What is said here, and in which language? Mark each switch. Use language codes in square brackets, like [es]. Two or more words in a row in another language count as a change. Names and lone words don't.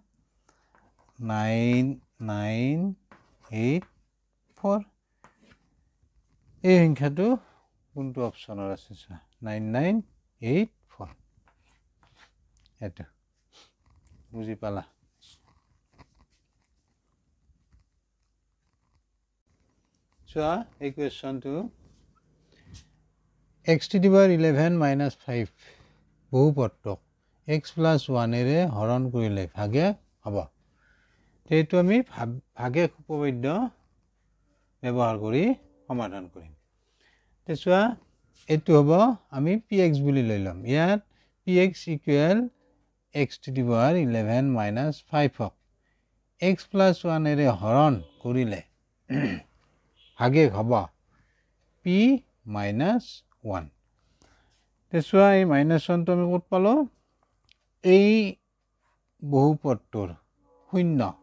[as] 9984 এই সংখ্যাটো কোনটো অপশ্যনৰ আছে 9984 এইটো বুজি পালা চোৱা এই কুৱেশ্যনটো [en] x to the power 11 minus 5 [as] বহুপদক [en] x plus 1 [as] এৰে হৰণ কৰিলে ভাগে হ'ব এইটো আমি ভাগে উপপাদ্য ব্যৱহাৰ কৰি সমাধান কৰিম তে চোৱা এইটো হ'ব আমি px বুলি লৈ ল'ম ইয়াত [en] px equal x to the power 11 minus 5 [as] হক [en] x plus 1 [as] এৰে হৰণ কৰিলে ভাগে হ'ব [en] p minus 1 [as] তে চোৱা এই minus 1 টো আমি ক'ত পালো এই বহুপদটোৰ শূন্য